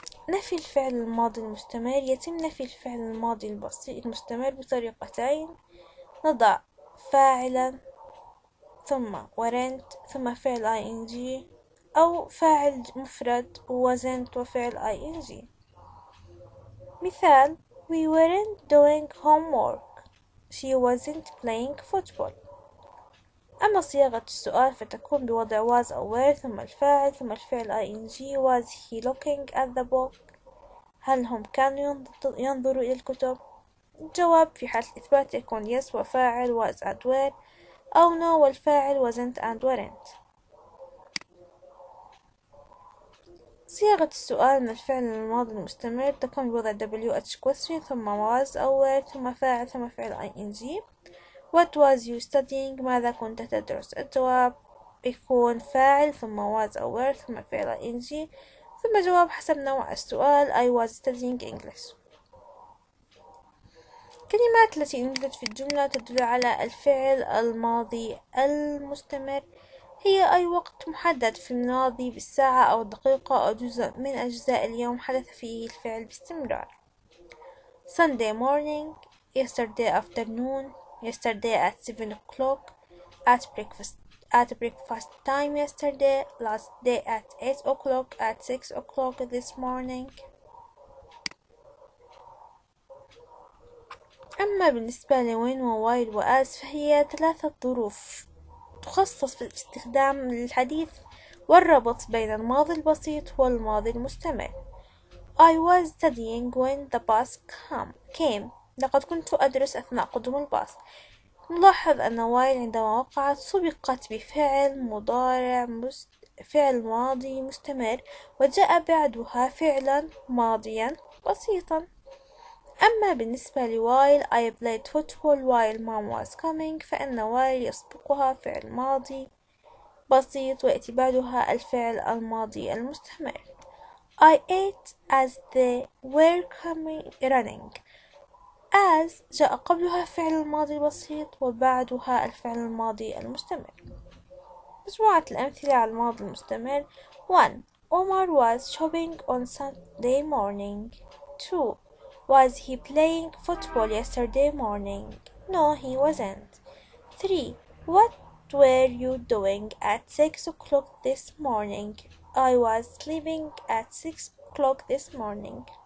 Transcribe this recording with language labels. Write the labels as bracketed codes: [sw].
[ar] نفي الفعل الماضي المستمر. يتم نفي الفعل الماضي البسيط المستمر بطريقتين: نضع فاعلا ثم weren't ثم فعل ing، أو فاعل مفرد wasn't وفعل ing. [en] مثال we weren't doing homework. she wasn't playing football. [ar] أما صياغة السؤال فتكون بوضع was أو were ثم الفاعل ثم الفعل ing. [en] was he looking at the book؟ [ar] هل هم كانوا ينظروا إلى الكتب؟ الجواب في حالة الإثبات يكون yes وفاعل was and were، أو no والفاعل wasn't and weren't. صياغة السؤال من الفعل الماضي المستمر تكون بوضع WH question ثم was أو were ثم فاعل ثم فعل ing. [en] What was you studying؟ [ar] ماذا كنت تدرس؟ الجواب يكون فاعل ثم was أو were ثم فعل ing ثم جواب حسب نوع السؤال [en] I was studying English. [ar] الكلمات التي نوجد في الجملة تدل على الفعل الماضي المستمر هي أي وقت محدد في الماضي بالساعة أو الدقيقة أو جزء من أجزاء اليوم حدث فيه الفعل باستمرار. [en] Sunday morning, yesterday afternoon, yesterday at 7 o'clock, at breakfast time yesterday, last day at 8 o'clock, at 6 o'clock this morning. [ar] أما بالنسبة لوين ووايل وآز فهي ثلاثة ظروف تخصص في الاستخدام للحديث والربط بين الماضي البسيط والماضي المستمر. [en] I was studying when the bus came. [ar] لقد كنت أدرس أثناء قدوم الباص. نلاحظ أن while عندما وقعت سبقت بفعل مضارع فعل ماضي مستمر وجاء بعدها فعلا ماضيا بسيطا. أما بالنسبة لوايل [en] I played football while mom was coming [ar] فإن while يسبقها فعل ماضي بسيط ويأتي بعدها الفعل الماضي المستمر. [en] I ate as they were running. [ar] as جاء قبلها فعل الماضي البسيط وبعدها الفعل الماضي المستمر. مجموعة الأمثلة على الماضي المستمر. 1. [en] Omar was shopping on Sunday morning. 2. Was he playing football yesterday morning? No, he wasn't. 3. What were you doing at 6 o'clock this morning? I was sleeping at 6 o'clock this morning.